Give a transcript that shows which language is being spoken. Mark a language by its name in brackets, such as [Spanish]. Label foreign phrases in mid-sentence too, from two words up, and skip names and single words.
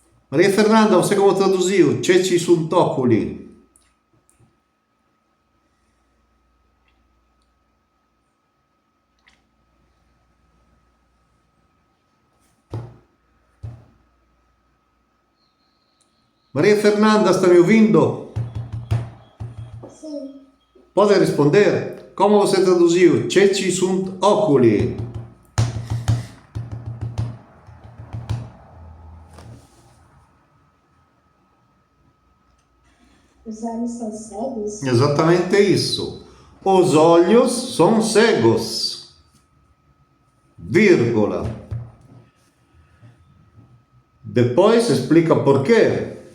[Portuguese] Maria Fernanda, você como traduziu? [Latin] Ceci sunt oculi. [Portuguese] Maria Fernanda, está me ouvindo? Sim. Pode responder? Como você traduziu? [Latin] Ceci sunt oculi. [Portuguese] Os olhos são cegos? Exatamente isso. Os olhos são cegos. Vírgula. Depois explica por quê.